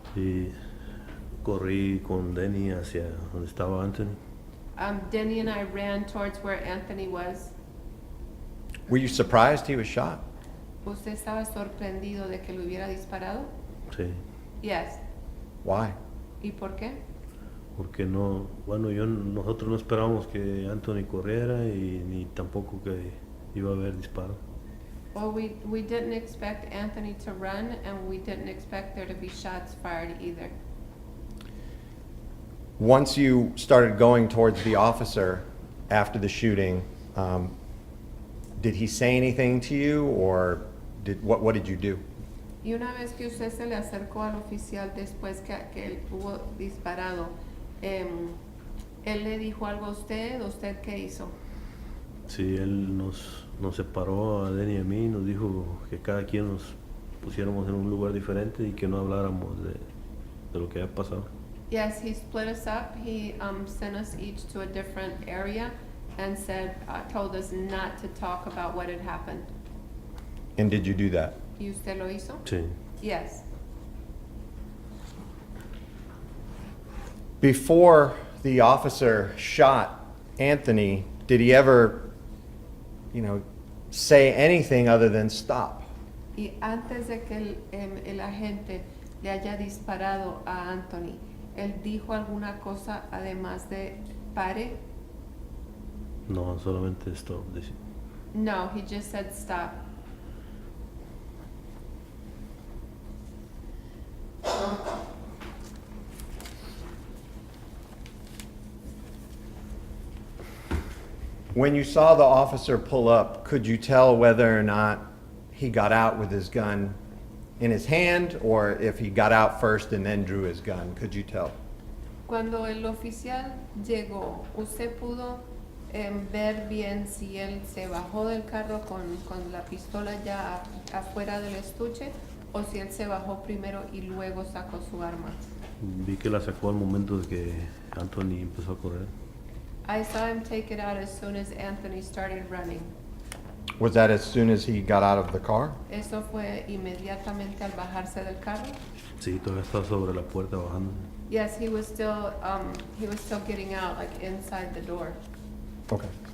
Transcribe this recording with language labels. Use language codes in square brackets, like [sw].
[es] Y corrí con Denny hacia donde estaba Anthony. [en] Denny and I ran towards where Anthony was. Were you surprised he was shot? [es] ¿Usted estaba sorprendido de que le hubiera disparado? Sí, [en] Yes. Why? [es] ¿Y por qué? porque nosotros no esperábamos que Anthony corriera y ni tampoco que iba a haber disparo. [en] Well, we didn't expect Anthony to run, and we didn't expect there to be shots fired either. Once you started going towards the officer after the shooting, did he say anything to you, or what did you do? [es] Y una vez que usted se le acercó al oficial después que él hubo disparado, ¿él le dijo algo a usted? ¿Usted qué hizo? Sí, él nos separó a Denny y a mí, nos dijo que cada quien nos pusiéramos en un lugar diferente y que no habláramos de lo que había pasado. [en] Yes, he split us up. He sent us each to a different area and told us not to talk about what had happened. And did you do that? [es] ¿Y usted lo hizo? Sí. [en] Yes. Before the officer shot Anthony, did he ever, say anything other than stop? [es] Y antes de que el agente le haya disparado a Anthony, ¿él dijo alguna cosa además de pare? No, solamente esto. [en] No, he just said stop. When you saw the officer pull up, could you tell whether or not he got out with his gun in his hand, or if he got out first and then drew his gun? Could you tell? [es] Cuando el oficial llegó, ¿usted pudo ver bien si él se bajó del carro con la pistola ya afuera del estuche o si él se bajó primero y luego sacó su arma? Vi que la sacó al momento de que Anthony empezó a correr. [en] I saw him take it out as soon as Anthony started running. Was that as soon as he got out of the car? [es] ¿Eso fue inmediatamente al bajarse del carro? Sí, todavía estaba sobre la puerta bajando. [en] Yes, he was still getting out, like inside the door. Okay.